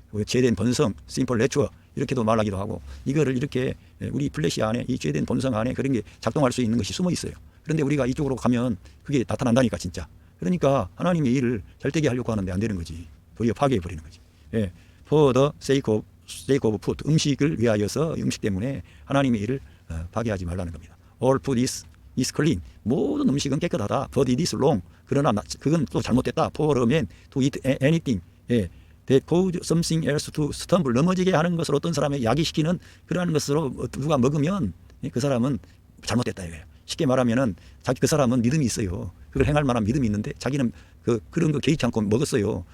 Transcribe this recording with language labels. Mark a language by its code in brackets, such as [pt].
[ko] 죄된 본성 심플 내추어 이렇게도 말하기도 하고 이거를 이렇게 우리 플래시 안에 이 죄된 본성 안에 그런 게 작동할 수 있는 것이 숨어 있어요. 그런데 우리가 이쪽으로 가면 그게 나타난다니까 진짜. 그러니까 하나님의 일을 잘되게 하려고 하는데 안 되는 거지. 도리어 파괴해버리는 거지. [en] For the sake of food [ko] 음식을 위하여서 음식 때문에 하나님의 일을 파괴하지 말라는 겁니다. [en] All food is clean [ko] 모든 음식은 깨끗하다. [en] But it is wrong [ko] 그러나 그건 또 잘못됐다. [en] For a man to eat anything that cause something else to stumble [ko] 넘어지게 하는 것을 어떤 사람의 야기시키는 그러한 것으로 누가 먹으면 그 사람은 잘못됐다 이거예요. 쉽게 말하면은 그 사람은 믿음이 있어요. 그걸 행할 만한 믿음이 있는데 자기는 그런 거 개의치 않고 먹었어요.